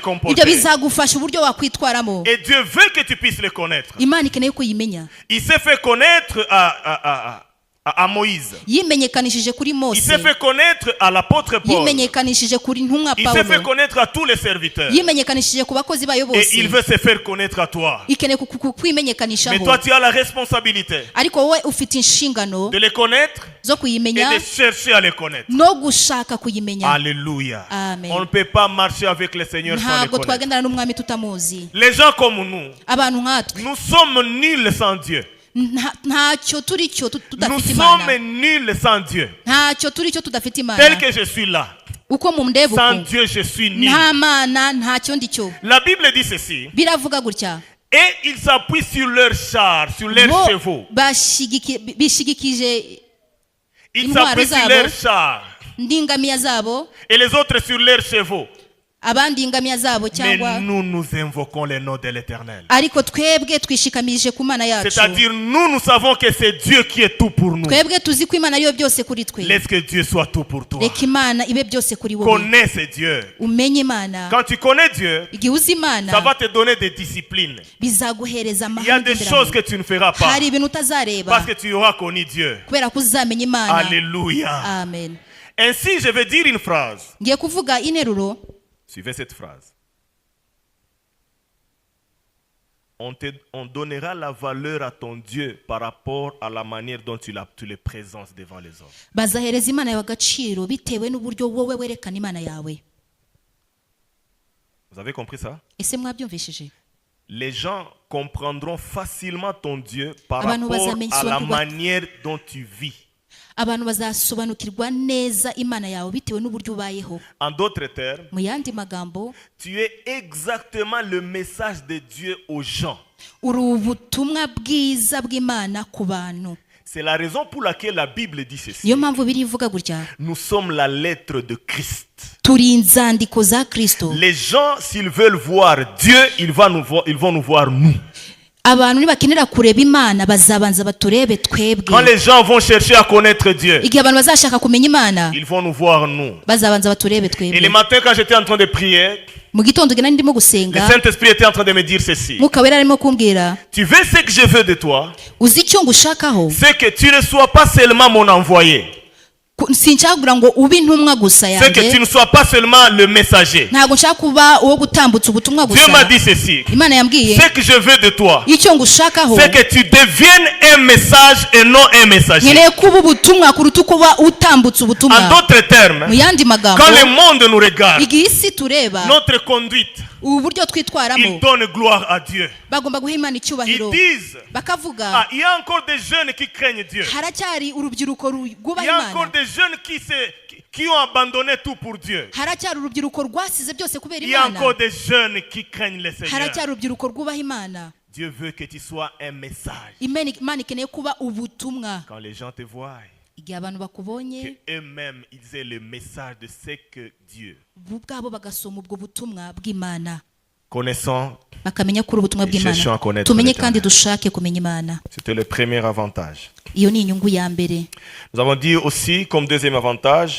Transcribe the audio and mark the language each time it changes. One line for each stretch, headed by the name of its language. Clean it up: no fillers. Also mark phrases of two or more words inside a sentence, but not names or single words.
Kinyarwanda: ibyo
French: comporter.
Kinyarwanda: bizagufasha uburyo wakwitwaramo.
French: Et Dieu veut que tu puisses le connaître.
Kinyarwanda: Imana ikeneye kuyimenya.
French: Il s'est fait connaître à Moïse.
Kinyarwanda: Yimenyekanishije kuri
French: Il
Kinyarwanda: Mose,
French: s'est fait connaître à l'apôtre Paul.
Kinyarwanda: yimenyekanishije kuri ntumwa
French: Il s'est fait
Kinyarwanda: Pawulo,
French: connaître à tous les serviteurs.
Kinyarwanda: yimenyekanishije ku bakozi bayo
French: Et
Kinyarwanda: bose.
French: il veut se faire connaître à toi.
Kinyarwanda: Ikeneye
French: Mais
Kinyarwanda: kwimenyekanishaho,
French: toi, tu as la responsabilité
Kinyarwanda: ariko wowe ufite inshingano
French: de les connaître
Kinyarwanda: zo
French: et
Kinyarwanda: kuyimenya
French: de chercher à les connaître.
Kinyarwanda: no gushaka kuyimenya.
French: Alléluia.
Kinyarwanda: Amen.
French: On ne peut pas marcher avec le Seigneur sans le
Kinyarwanda: Ntabwo
French: connaître.
Kinyarwanda: twagendana n'umwami tutamuzi.
French: Les gens comme nous,
Kinyarwanda: Abantu nkatwe
French: nous sommes nuls sans Dieu.
Kinyarwanda: ntacyo turi cyo
French: Nous
Kinyarwanda: tudafite
French: sommes
Kinyarwanda: Imana,
French: nuls sans Dieu.
Kinyarwanda: ntacyo turi cyo tudafite
French: Tel
Kinyarwanda: Imana.
French: que je suis là,
Kinyarwanda: Uko mundeba
French: sans
Kinyarwanda: uko,
French: Dieu, je suis nul.
Kinyarwanda: nta Mana ntacyo ndi cyo.
French: La Bible dit ceci.
Kinyarwanda: Biravuga gutya,
French: Et ils s'appuient sur leurs chars, sur leurs
Kinyarwanda: bo
French: chevaux.
Kinyarwanda: bishigikije
French: Ils
Kinyarwanda: Intwaro
French: s'appuient sur
Kinyarwanda: zabo.
French: leurs chars.
Kinyarwanda: n'ingamiya zabo
French: Et les autres sur leurs chevaux.
Kinyarwanda: abandi ingamiya zabo
French: Mais
Kinyarwanda: cyangwa
French: nous invoquons le nom de l'Éternel.
Kinyarwanda: ariko twebwe twishikamije ku Mana yacu.
French: C'est-à-dire, nous savons que c'est Dieu qui est tout pour nous.
Kinyarwanda: Twebwe tuzi ko Imana ariyo byose kuri twe.
French: Laisse que Dieu soit tout pour toi.
Kinyarwanda: Reka Imana ibe byose kuri wowe.
French: Connais ce Dieu.
Kinyarwanda: Umenye Imana.
French: Quand tu connais Dieu,
Kinyarwanda: Igihe uzi
French: ça
Kinyarwanda: Imana
French: va te donner des disciplines.
Kinyarwanda: bizaguhereza
French: Il y a des choses que tu ne feras pas
Kinyarwanda: hari ibintu utazareba
French: parce que tu auras connu Dieu.
Kinyarwanda: kubera ko uzamenya Imana.
French: Alléluia.
Kinyarwanda: Amen.
French: Ainsi, je vais dire une phrase.
Kinyarwanda: Ngiye kuvuga interuro.
French: Suivez cette phrase. On donnera la valeur à ton Dieu par rapport à la manière dont tu le présentes devant les hommes.
Kinyarwanda: Bazahereza Imana yawe agaciro bitewe n'uburyo wowe werekana Imana yawe.
French: Vous avez compris ça?
Kinyarwanda: Ese mwabyumvishije?
French: Les gens comprendront facilement ton Dieu par
Kinyarwanda: Abantu
French: rapport à la
Kinyarwanda: bazasobanukirwa-
French: manière dont tu vis.
Kinyarwanda: Abantu bazasobanukirwa neza Imana yawe bitewe n'uburyo ubayeho.
French: En d'autres termes,
Kinyarwanda: Mu yandi magambo,
French: tu es exactement le message de Dieu aux gens.
Kinyarwanda: uri ubutumwa bwiza bw'Imana ku bantu.
French: C'est la raison pour laquelle la Bible dit ceci.
Kinyarwanda: Niyo mpamvu birivuga gutya.
French: Nous sommes la lettre de Christ.
Kinyarwanda: Turi inzandiko za Kristo.
French: Les gens, s'ils veulent voir Dieu, ils vont nous voir nous.
Kinyarwanda: Abantu nibakenera kureba Imana bazabanza baturebe twebwe.
French: Quand les gens vont chercher à connaître Dieu,
Kinyarwanda: Igihe abantu bazashaka kumenya Imana
French: ils vont nous voir nous.
Kinyarwanda: bazabanza baturebe
French: Et le
Kinyarwanda: twebwe.
French: matin, quand j'étais en train de prier,
Kinyarwanda: Mu gitondo gena ndimo
French: le
Kinyarwanda: gusenga,
French: Saint-Esprit était en train de me dire ceci.
Kinyarwanda: Mwuka Wera arimo kumbwira,
French: Tu veux ce que je veux de toi?
Kinyarwanda: uzi icyo ngushakaho?
French: C'est que tu ne sois pas seulement mon envoyé.
Kinyarwanda: Sinshaka kugira ngo ube intumwa gusa
French: C'est que tu
Kinyarwanda: yanjye.
French: ne sois pas seulement le messager.
Kinyarwanda: Ntabwo nshaka kuba uwo gutambutsa ubutumwa
French: Dieu m'a
Kinyarwanda: gusa.
French: dit ceci.
Kinyarwanda: Imana yambwiye,
French: Ce que je veux de toi,
Kinyarwanda: icyo ngushakaho
French: c'est que tu deviennes un message et non un messager.
Kinyarwanda: nkeneye kuba ubutumwa kuruta uko uba utambutsa
French: En
Kinyarwanda: ubutumwa.
French: d'autres termes,
Kinyarwanda: Mu yandi magambo,
French: quand le monde nous regarde,
Kinyarwanda: igihe isi tureba
French: notre conduite,
Kinyarwanda: ubu buryo twitwaramo,
French: ils donnent gloire à Dieu.
Kinyarwanda: bagomba guha Imana
French: Ils
Kinyarwanda: icyubahiro.
French: disent,
Kinyarwanda: Bakavuga,
French: ah, il y a encore des jeunes qui craignent Dieu.
Kinyarwanda: haracyari urubyiruko
French: Il
Kinyarwanda: rwubaha
French: y a encore
Kinyarwanda: Imana.
French: des jeunes qui ont abandonné tout pour Dieu.
Kinyarwanda: Haracyari urubyiruko rwasize byose kubera
French: Il y a
Kinyarwanda: Imana.
French: encore des jeunes qui craignent le Seigneur.
Kinyarwanda: Haracyari urubyiruko rwubaha Imana.
French: Dieu veut que tu sois un message.
Kinyarwanda: Imana ikeneye kuba ubutumwa.
French: Quand les gens te voient,
Kinyarwanda: Igihe abantu bakubonye
French: qu'eux-mêmes ils aient le message de ce que Dieu.
Kinyarwanda: bo ubwabo bagasoma ubwo butumwa bw'Imana,
French: Connaissons,
Kinyarwanda: bakamenya ko uri ubutumwa
French: cherchons à
Kinyarwanda: bw'Imana.
French: connaître
Kinyarwanda: Tumenye
French: l'Éternel.
Kinyarwanda: kandi dushake kumenya Imana.
French: C'était le premier avantage.
Kinyarwanda: Iyo ni inyungu ya mbere.
French: Nous avons dit aussi, comme deuxième avantage,